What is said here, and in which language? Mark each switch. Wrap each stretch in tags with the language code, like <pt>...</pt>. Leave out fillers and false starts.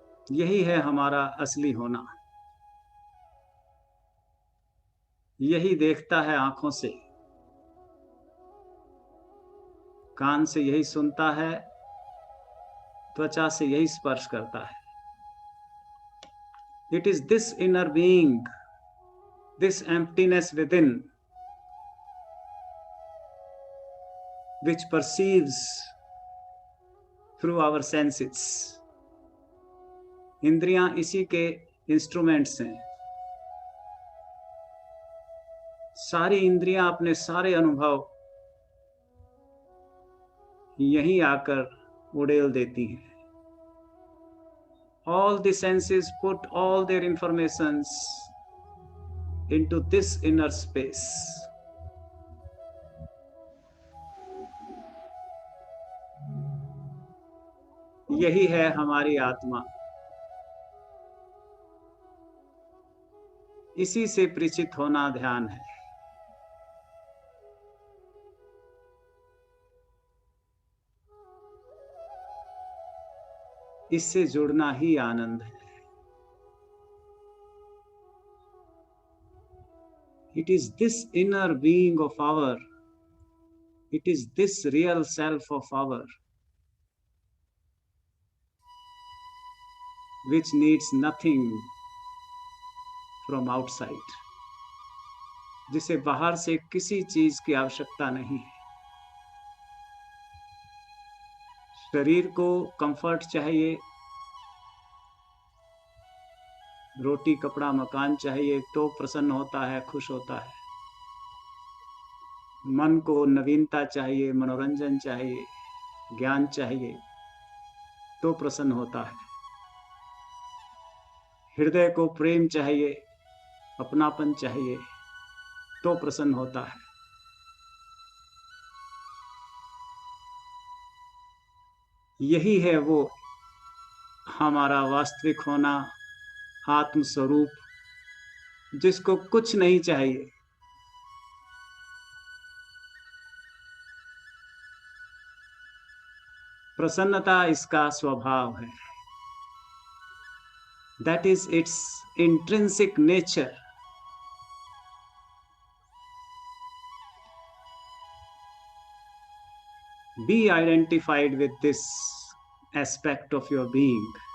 <hi>यही है हमारा असली होना। यही देखता है आंखों से, कान से यही सुनता है, त्वचा से यही स्पर्श करता है।</hi> <en>It is this inner being, this emptiness within, which perceives through our senses.</en> <hi>इंद्रियां इसी के इंस्ट्रूमेंट्स हैं। सारी इंद्रियां अपने सारे अनुभव यहीं आकर उड़ेल देती हैं।</hi> <en>All the senses put all their informations into this inner space.</en> <hi>यही है हमारी आत्मा, इसी से परिचित होना ध्यान है। इससे जुड़ना ही आनंद है।</hi> <en>It is this inner being of our, it is this real self of our, which needs nothing from outside,</en> <hi>जिसे बाहर से किसी चीज की आवश्यकता नहीं है। शरीर को कंफर्ट चाहिए, रोटी कपड़ा मकान चाहिए तो प्रसन्न होता है, खुश होता है। मन को नवीनता चाहिए, मनोरंजन चाहिए, ज्ञान चाहिए तो प्रसन्न होता है। हृदय को प्रेम चाहिए, अपनापन चाहिए तो प्रसन्न होता है। यही है वो हमारा वास्तविक होना, आत्म स्वरूप, जिसको कुछ नहीं चाहिए। प्रसन्नता इसका स्वभाव है।</hi> <en>That is its intrinsic nature. Be identified with this aspect of your being.</en>